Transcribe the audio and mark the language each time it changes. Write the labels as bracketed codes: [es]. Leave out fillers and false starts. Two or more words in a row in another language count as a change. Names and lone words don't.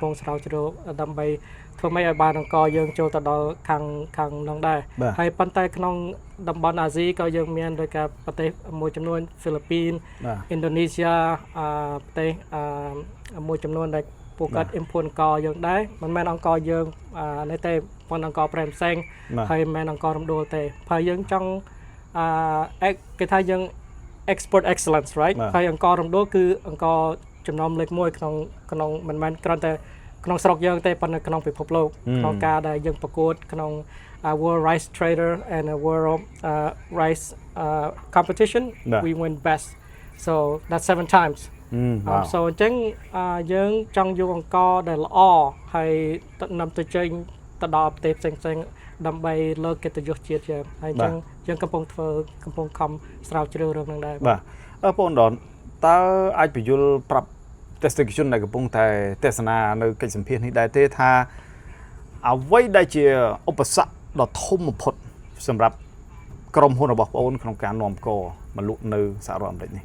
[km] ពុងស្រាវជ្រាវដើម្បីធ្វើម៉េចឲ្យបានអង្គយើងចូលទៅដល់ខាងនោះដែរហើយប៉ុន្តែក្នុងតំបន់អាស៊ីក៏យើងមានដោយការប្រទេសមួយចំនួនហ្វីលីពីនឥណ្ឌូនេ ស៊ីប្រទេសមួយចំនួនដែលពួកគាត់ import អង្គយើងដែរមិនមែនអង្គយើងនេះទេប៉ុន្តែ អង្គប្រេមផ្សេងហើយមិនមែនអង្គរំដួលទេហើយយើងចង់គេថាយើង [en] export excellence right [km] ហើយអង្គរំដួលគឺអង្គចំណោមលេខ1ក្នុងមិនមែនគ្រាន់តែក្នុងស្រុកយើងទេប៉ុន្តែក្នុងពិភពលោកក្នុងការដែលយើងប្រកួតក្នុង [en] World Rice Trader and World Rice competition we win best so that's 7 times [km] so អញ្ចឹងយើងចង់យកអង្គដែលល្អហើយនាំទៅចេញទៅដល់ប្រទេសផ្សេងៗដើម្បីលើកកិត្តិយសជាតិយើងហើយអញ្ចឹងយើងកំពុងខំស្រាវជ្រាវរឿងហ្នឹងដែរ បាទបងដនតើអាចបញ្យល់ប្រាប់ទស្សនិកជនដែលកំពុងតែទស្សនានៅកិច្ចសម្ភាសន៍នេះដែរទេថាអ្វីដែលជាឧបសគ្គដ៏ធំបំផុតសម្រាប់ក្រុមហ៊ុនរបស់បងអូនក្នុងការនាំមកលក់នៅសហរដ្ឋអាមេរិកនេះ